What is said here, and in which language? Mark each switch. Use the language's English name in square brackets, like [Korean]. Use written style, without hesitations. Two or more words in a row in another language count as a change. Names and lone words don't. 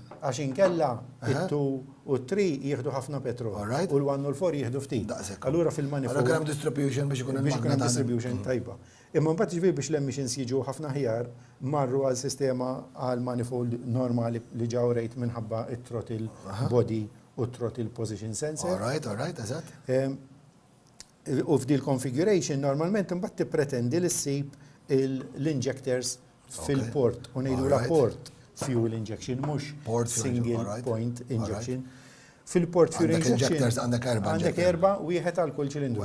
[Maltese] Għax inkella it-2 u 3 jieħdu ħafna petrol u l-1 u l-4 jieħdu ftit. Allura fil-manifold. Allura kemm distribution biex ikun il-magna distribution tajba. Imma mbagħad ġifieri biex l-emissions jiġu ħafna ħjar marru għal sistema għal manifold normali li ġew rejt minħabba it- [English] throttle body [Maltese] u t- [English] throttle position sensor. [Maltese] Eżatt. U f'dil configuration normalment imbagħad tippretendi li ssib l-injectors fil-port u ngħidula [English] port fuel injection, [Maltese] mhux [English] single point injection. [Maltese] Fil- [English] port fuel injection [Maltese] għandek 4 wieħed għal kull ċilindru.